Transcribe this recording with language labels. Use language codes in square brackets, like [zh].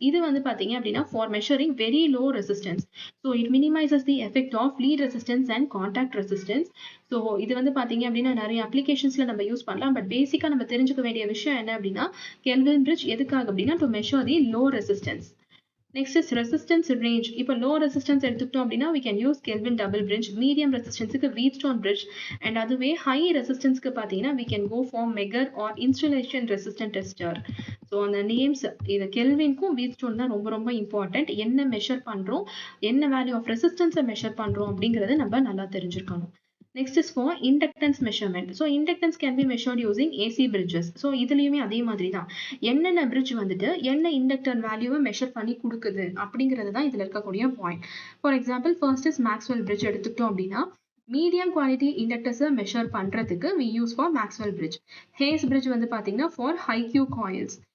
[ta] இது வந்து பாத்தீங்க அப்படின்னா [en] For measuring very low resistance. So it minimises the effect of lead resistance and contact resistance. [ta] So இது வந்து பாத்தீங்க அப்படின்னா நிறைய அப்ளிகேஷன்ஸ்ல நம்ம யூஸ் பண்ணலாம். பட் பேசிக்கா நம்ம தெரிஞ்சுக்க வேண்டிய விஷயம் என்ன அப்படின்னா Kelvin bridge எதுக்காக அப்படின்னா [en] To measure the low resistance. Next is resistance range. [ta] இப்போ லோ ரெசிஸ்டன்ஸ் எடுத்துக்கிட்டோம் அப்படின்னா [en] we can use Kelvin double bridge. [ta] Medium ரெசிஸ்டன்ஸுக்கு Wheatstone bridge and அதுவே ஹை ரெசிஸ்டன்ஸ்க்கு பார்த்தீங்கன்னா [en] we can go for Megger or insulation resistant tester. [ta] So அந்த names இது கெல்வின்க்கும் Wheatstone தான் ரொம்ப ரொம்ப இம்பார்ட்டன்ட். என்ன மெஷர் பண்றோம், என்ன வேல்யூ ஆஃப் ரெசிஸ்டன்ஸை மெஷர் பண்றோம் அப்படிங்கறத நம்ம நல்லா தெரிஞ்சுக்கணும். [en] Next is for inductance measurement. So inductance can be measured using AC bridges. [ta] So இதுலயுமே அதே மாதிரி தான் என்னென்ன பிரிட்ஜ் வந்துட்டு என்ன இண்டக்டர் வேல்யூவை மெஷர் பண்ணி கொடுக்குது அப்படிங்கிறது தான் இதுல இருக்கக்கூடிய point. For example first is Maxwell bridge எடுத்துக்கிட்டோம் அப்படின்னா மீடியம் குவாலிட்டி இண்டக்டர்ஸை மெஷர் பண்றதுக்கு [en] we use for Maxwell bridge. [ta] Hayes bridge வந்து பாத்தீங்கன்னா [en] for high Q coils.